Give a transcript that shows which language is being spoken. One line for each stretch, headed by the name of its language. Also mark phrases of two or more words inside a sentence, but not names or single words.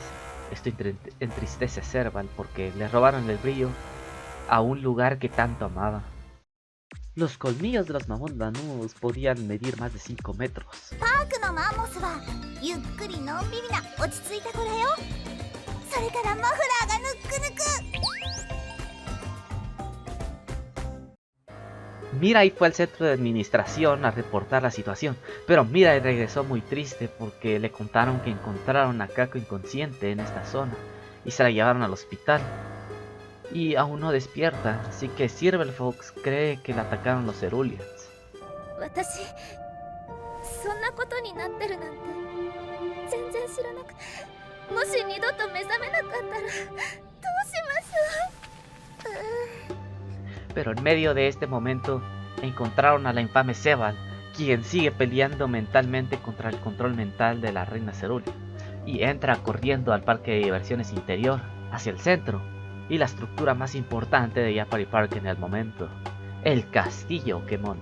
Spanish: Esto entristece a Serval porque le robaron el brillo a un lugar que tanto amaba. Los colmillos de los mamut danús podían medir más de 5 metros.
Japanese: それからマフラーがぬっくぬく。
Spanish: Mirai fue al centro de administración a reportar la situación, pero Mirai regresó muy triste porque le contaron que encontraron a Kako inconsciente en esta zona y se la llevaron al hospital. Y aún no despierta, así que Silver Fox cree que la atacaron los Ceruleans.
Japanese: 私そんなことになってるなんて全然知らなくて、もし二度と目覚めなかったらどうします？
Spanish: Pero en medio de este momento encontraron a la infame Sebal, quien sigue peleando mentalmente contra el control mental de la reina Cerulean, y entra corriendo al parque de diversiones interior, hacia el centro, y la estructura más importante de Yapari Park en el momento, el castillo Kemono.